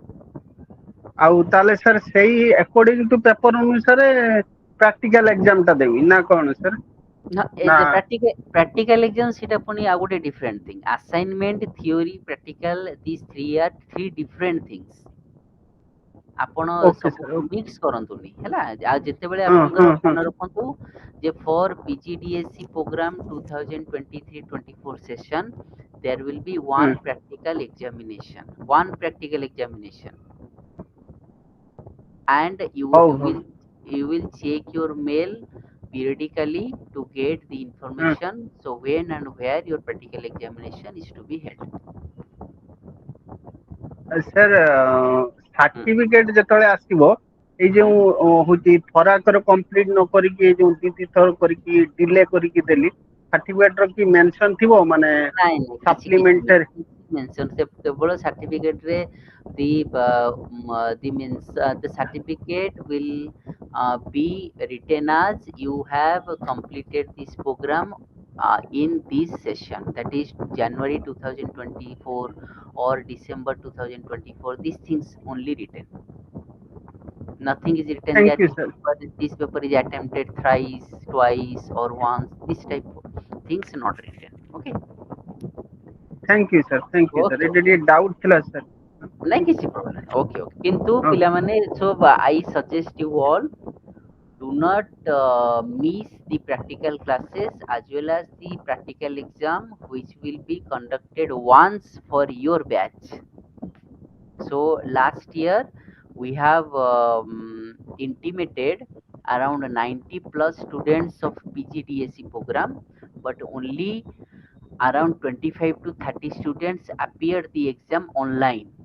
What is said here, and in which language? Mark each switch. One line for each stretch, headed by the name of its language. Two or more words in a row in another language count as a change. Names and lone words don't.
Odia: ଆଉ ତାହେଲେ ସାର୍ ସେଇ
English: according to paper
Odia: ଅନୁସାରେ
English: practical examଟା
Odia: ଦେବି ନା କ'ଣ ସାର୍? ନା ନା
English: practical exam
Odia: ସେଟା ପୁଣି ଆଉ ଗୋଟେ
English: different thing. assignment, theory, practical, this three are three different things.
Odia: ଆପଣ ଓକେ ସବୁ ସାର୍ ଓକେ ମିକ୍ସ କରନ୍ତୁନି ହେଲା। ଆଉ ଯେତେବେଳେ ହଁ ହଁ ଆପଣଙ୍କର ହଁ ମନେ ରଖନ୍ତୁ ଯେ
English: ଫର୍ PGDSC program 2023-24 session there will be
Odia: ହଁ
English: one practical examination, and
Odia: ହଉ ହଉ
English: you will check your mail periodically to get the
Odia: ହଁ
English: information, so when and where your practical examination is to be held.
Odia: ସାର୍ Hmm. ସାର୍ଟିଫିକେଟ ଯେତେବେଳେ ଆସିବ, ଏଇ ଯୋଉ ହଉଛି ଥରାକର କମ୍ପ୍ଲିଟ ନ କରିକି ଏଇ ଯୋଉ ଦି ଥର କରିକି ଡିଲେ କରିକି ଦେଲି ସାର୍ଟିଫିକେଟ ର କି ମେନସନ ଥିବ ମାନେ ନାଇଁ ନାଇଁ ସପ୍ଲିମେଣ୍ଟାରୀ ମେନସନ କେବଳ ସାର୍ଟିଫିକେଟ ରେ
English: the certificate will be written as you have completed this program in this session, that is January 2024 or December 2024. These things only written. Nothing is written थैंक that you sir this paper is attempted thrice, twice, or once. This type of things not written. Okay. thank you sir ଏଇଟା Okay.
Odia: ଟିକେ ଡାଉଟ୍ ଥିଲା ସାର୍ ନାଇଁ କିଛି
English: problem okay okay
Odia: କିନ୍ତୁ ଓକେ
English: ପିଲାମାନେ so I suggest you all do not miss the practical classes as well as the practical exam which will be conducted once for your batch. So last year we have intimated around 90 plus students of PGDSE program, but only around 25 to 30 students appeared the exam online.